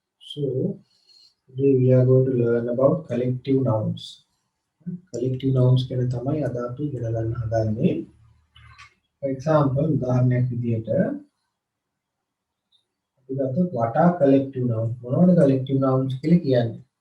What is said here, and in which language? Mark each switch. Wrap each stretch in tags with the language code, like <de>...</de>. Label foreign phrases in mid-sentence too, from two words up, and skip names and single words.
<en>So today we are going to learn about collective nouns. Collective nouns</en> <si>ගැන තමයි අද අපි ඉගෙන ගන්න හදන්නේ.</si> <en>For example,</en> <si>උදාහරණයක් විදිහට අපි ගත්තොත්</si> <en>what are collective nouns?</en> <si>මොනවද</si> <en>collective nouns</en> <si>කියලා කියන්නේ?</si>